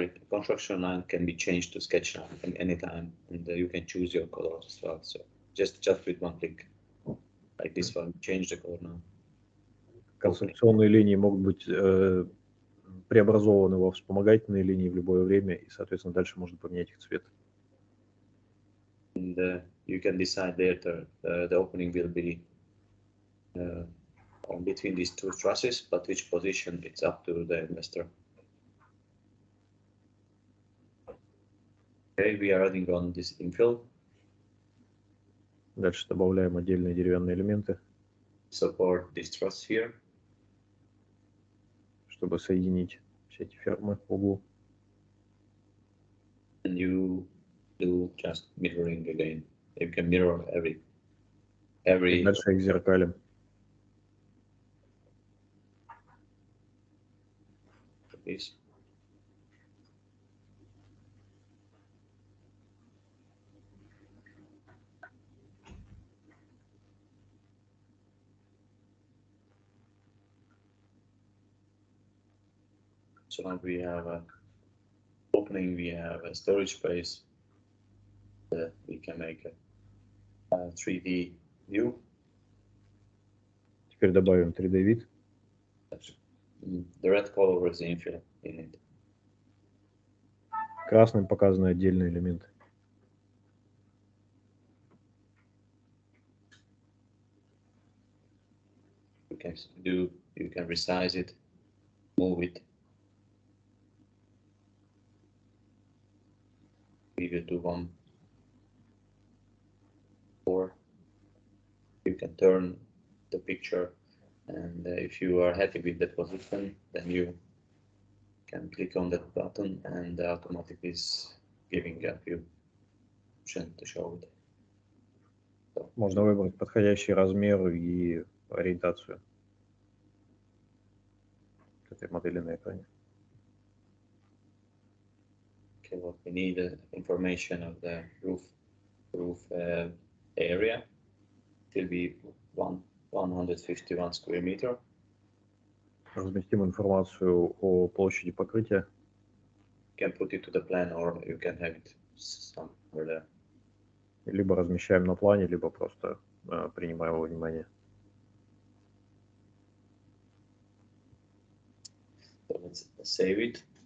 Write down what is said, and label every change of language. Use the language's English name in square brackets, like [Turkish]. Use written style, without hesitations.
[English] Construction line can be changed to sketch line at any time, and you can choose your color as well. So just with one click, like this one, change the color now. [Russian] Конструкционные линии могут быть преобразованы во вспомогательные линии в любое время, и, соответственно, дальше можно поменять их цвет. [English] And you can decide later the opening will be on between these two trusses, but which position it's up to the investor. Okay, we are adding on this infill. [Russian] Дальше добавляем отдельные деревянные элементы. [English] Support this truss here. [Russian] Чтобы соединить все эти фермы в углу. [English] And you do just mirroring again. You can mirror every. [Russian] И дальше их зеркалим. [English] This. So now we have an opening, we have a storage space. We can make a 3D view. [Russian] Теперь добавим 3D вид. [English] The red color is the infill in it. [Russian] Красным показаны отдельные элементы. [English] You can resize it, move it. We will do 1, 4. You can turn the picture, and if you are happy with the position, then you can click on that button, and automatically is giving up you option to show it. So, [Russian] можно выбрать подходящий размер и ориентацию к этой модели на экране. [English] Okay, what we need information of the roof area. It will be 151 square meter. [Russian] Разместим информацию о площади покрытия. [English] You can put it to the plan, or you can have it somewhere there. [Russian] Либо размещаем на плане, либо просто принимаем во внимание. [English] So let's save it.